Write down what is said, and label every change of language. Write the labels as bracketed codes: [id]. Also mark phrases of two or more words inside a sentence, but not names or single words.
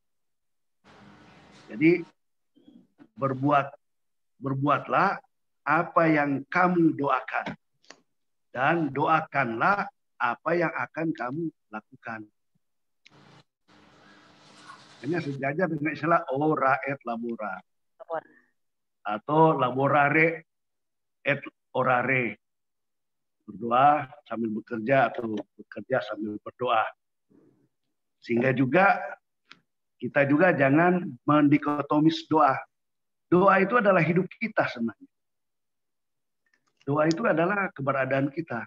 [id] Jadi berbuatlah apa yang kamu doakan, dan doakanlah apa yang akan kamu lakukan. Hanya sejajar dengan istilah [la] ora et labora [id] atau [la] laborare et orare. [id] Berdoa sambil bekerja atau bekerja sambil berdoa. Sehingga juga kita juga jangan mendikotomis doa. Doa itu adalah hidup kita sebenarnya. Doa itu adalah keberadaan kita.